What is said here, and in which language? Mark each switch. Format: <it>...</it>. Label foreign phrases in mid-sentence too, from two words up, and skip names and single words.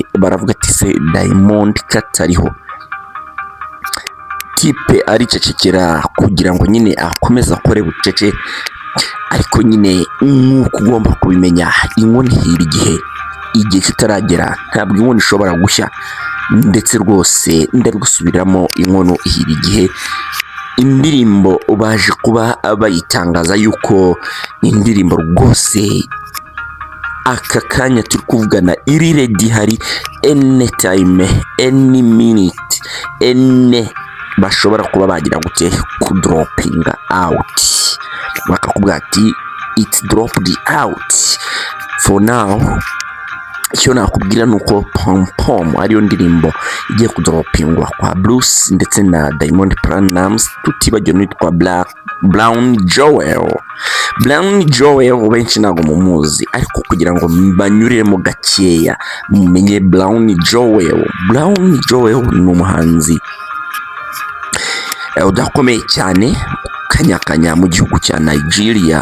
<rw>Baravuga ati se Diamond katariho, tipe aricecekera kugira ngo nyine akomeza akore bucece, ariko nyine nk'uko ugomba kubimenya inkono ihira igihe kitaragera, ntabwo inkono ishobora gushya, ndetse rwose ndabigusubiramo, inkono ihira igihe. Indirimbo baje kuba bayitangaza yuko indirimbo rwose aka kanya turi kuvugana iri ready, hari</rw> <en>anytime, any minute,</en> <rw>bashobora kuba bagira gute kudropinga out, bakakubwira ati</rw> <en>it's dropped out for now.</en> <rw>Icyo nakubwira nuko Pom Pom ariyo ndirimbo igiye kudropingwa kwa Bruce ndetse na Diamond Platnumz, tutibagiwe n'itwa Brown Joel. Benshi ntabwo mumuzi, ariko kugira ngo banyuremo gakeya mumenye Brown Joel ni umuhanzi udakomeye cyane, kanyakanya mu gihugu cya Nigeria.</rw>